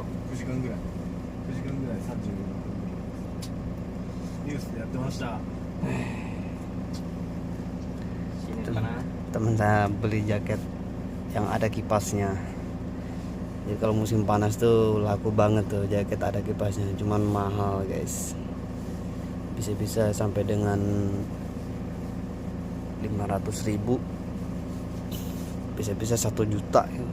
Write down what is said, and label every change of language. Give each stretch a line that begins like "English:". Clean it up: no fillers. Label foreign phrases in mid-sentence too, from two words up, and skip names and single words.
Japanese: 9 時間ぐらい30ニュースでやってました。
Indonesian: Sini mana? Temen saya beli jaket yang ada kipasnya. Jadi kalau musim panas tuh laku banget tuh jaket ada kipasnya, cuman mahal guys. Bisa-bisa sampai dengan 500.000, bisa-bisa 1 juta ya.